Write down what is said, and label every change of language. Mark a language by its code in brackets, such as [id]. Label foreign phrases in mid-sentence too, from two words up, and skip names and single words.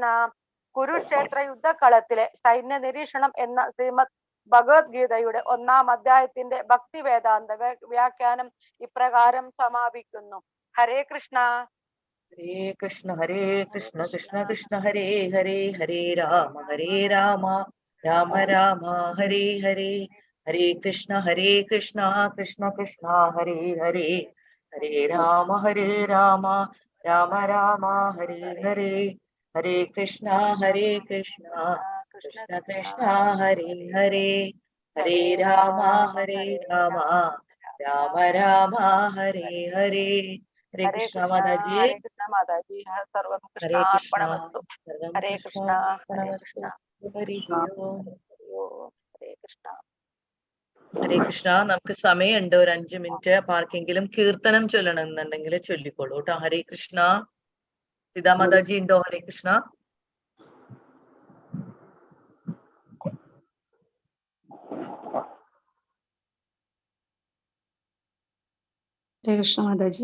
[sa] കുരുക്ഷേത്ര യുദ്ധക്കളത്തിലെ സൈന്യ നിരീക്ഷണം എന്ന ശ്രീമദ് ഭഗവത്ഗീതയുടെ 1-ാം അധ്യായത്തിന്റെ ഭക്തി വേദാന്ത വ്യാഖ്യാനം ഇപ്രകാരം സമാപിക്കുന്നു. ഹരേ കൃഷ്ണ. ഹരേ കൃഷ്ണ. ഹരേ കൃഷ്ണ. കൃഷ്ണ കൃഷ്ണ ഹരേ ഹരേ. ഹരേ രാമ राम राम हरे हरे, हरे कृष्ण कृष्ण कृष्ण हरे हरे, हरे राम राम राम हरे हरे, हरे कृष्ण कृष्ण कृष्ण हरे हरे, हरे राम राम राम हरे हरे. Hare Hare Krishna Krishna, Mataji. हरे कृष्ण माताजी, सर्वं कृष्ण हरे कृष्ण. Arpanamastu. Sarvam Hare Krishna कृष्ण, हरे Arpanamastu. Krishna, हरे ॐ. हरे कृष्ण. ഹരേ കൃഷ്ണ. [ml] നമുക്ക് സമയമുണ്ട്, ഒരു 5 മിനിറ്റ്. അപ്പൊ ആർക്കെങ്കിലും കീർത്തനം ചൊല്ലണമെന്നുണ്ടെങ്കിൽ ചൊല്ലിക്കോളൂ കേട്ടോ. [sa] ഹരേ കൃഷ്ണ. [ml] സീതാമാതാജി ഉണ്ടോ? [sa] ഹരേ കൃഷ്ണ. ഹരേ കൃഷ്ണ [ml] മാതാജി.